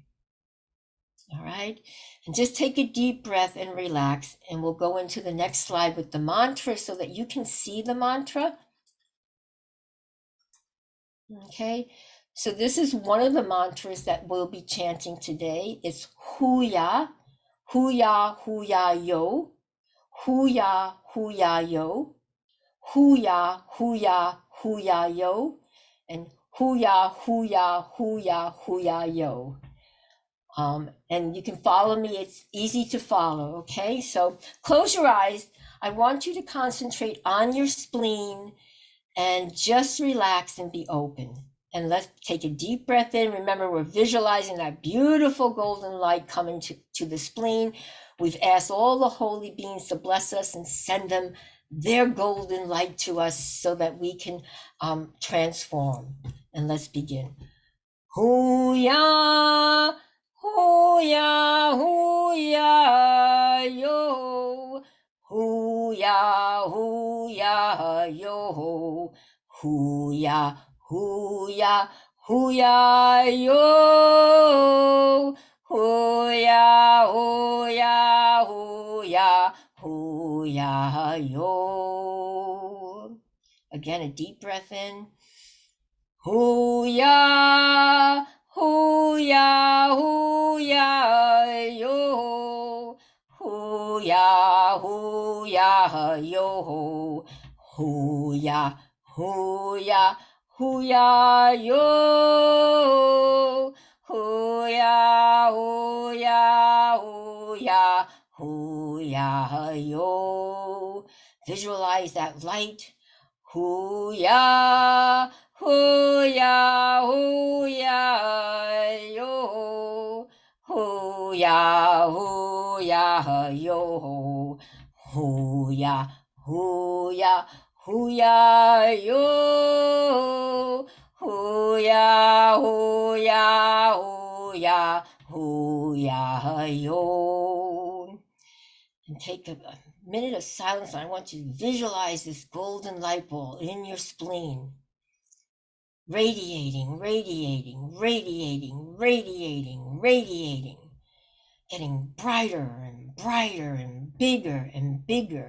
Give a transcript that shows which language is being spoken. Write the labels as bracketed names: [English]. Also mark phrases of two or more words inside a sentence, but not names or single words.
[English] All right, and just take a deep breath and relax, and we'll go into the next slide with the mantra so that you can see the mantra. Okay, so this is one of the mantras that we'll be chanting today. It's Huya, Huya, Huya Yo, Huya, Huya Yo, Huya, Huya, Huya Yo, and Huya, Huya, Huya, Huya Yo. And you can follow me. It's easy to follow. Okay, so close your eyes. I want you to concentrate on your spleen and just relax and be open. And let's take a deep breath in. Remember, we're visualizing that beautiful golden light coming to the spleen. We've asked all the holy beings to bless us and send them their golden light to us so that we can transform. And let's begin. Huya, huya, huya, yo. Huya, huya, yo. Huya, huya, huya, yo. Huya, huya, huya, huya, yo. Again, a deep breath in. Huya, huya, huya, yo. Huya, huya, yo. Huya, huya, huya, yo. Huya, huya, huya, huya, yo. Visualize that light. Huya, huya, huya, yo. Huya, huya, yo. Huya, huya, huya, yo. Huya, huya, huya, huya, yo. And take a minute of silence. I want you to visualize this golden light ball in your spleen. Radiating, radiating, radiating, radiating, radiating. Getting brighter and brighter and bigger.